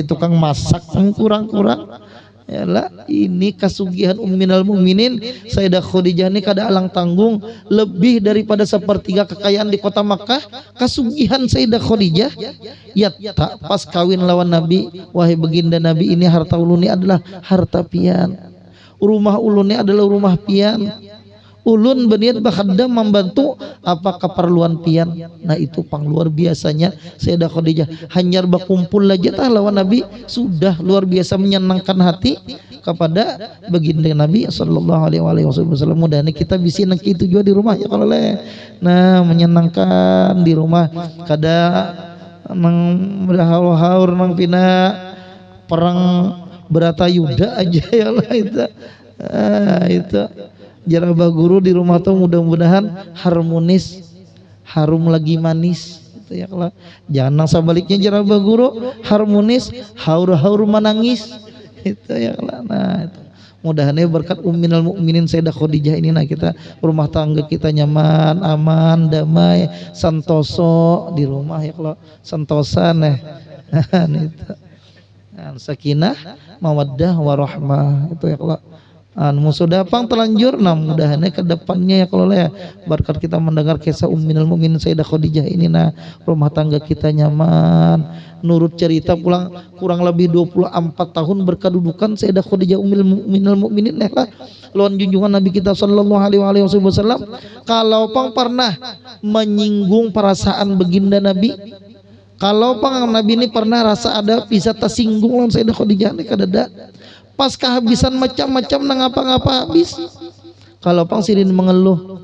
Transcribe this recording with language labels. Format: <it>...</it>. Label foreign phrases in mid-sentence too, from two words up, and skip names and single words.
<bjn>tukang masak kurang-kurang yalah ini kasugihan Ummul Mukminin Sayyidah Khadijah ini kada alang tanggung lebih daripada sepertiga kekayaan di kota Makkah kasugihan Sayyidah Khadijah ya tak pas kawin lawan Nabi wahai baginda Nabi ini harta ulun ini adalah harta pian rumah ulun ini adalah rumah pian ulun berniat bakhadam membantu apa keperluan pian. Nah itu pang luar biasanya Sayyidah Khadijah hanyar berkumpul aja tah lawan Nabi sudah luar biasa menyenangkan hati kepada baginda Nabi</bjn> <ar>sallallahu alaihi wasallam.</ar> <bjn>Mudah-mudahan kita bisa nang itu juga di rumah ya kalau nah menyenangkan di rumah kada nang berhaur-haur nang pina perang Bratayuda aja ya lah itu jarabah guru di rumah tuh mudah-mudahan harmonis harum lagi manis itu ya kalau jangan sebaliknya jarabah guru harmonis haur-haur menangis itu ya kalau nah itu mudah-mudahan berkat Ummul Mukminin Sayyidah Khadijah ini nah kita rumah tangga kita nyaman aman damai santoso di rumah ya kalau santosan itu</bjn> <ar>sakinah mawaddah warahmah</ar> <bjn>itu ya kalau sudah pang terlanjur nah mudah-mudahan ke depannya ya kalau ya berkat kita mendengar kisah Ummul Mukminin Sayyidah Khadijah ini nah rumah tangga kita nyaman nurut cerita pulang kurang lebih 24 tahun berkedudukan Sayyidah Khadijah Ummul Mukminin lah lawan junjungan Nabi kita</bjn> <ar>sallallahu alaihi wasallam</ar> <bjn>kalau pang pernah menyinggung perasaan baginda Nabi kalau pang Nabi ini pernah rasa ada bisa tersinggung lawan Sayyidah Khadijah ini kadada pas kehabisan macam-macam nang apa-apa habis kalau pang Sidin mengeluh</bjn>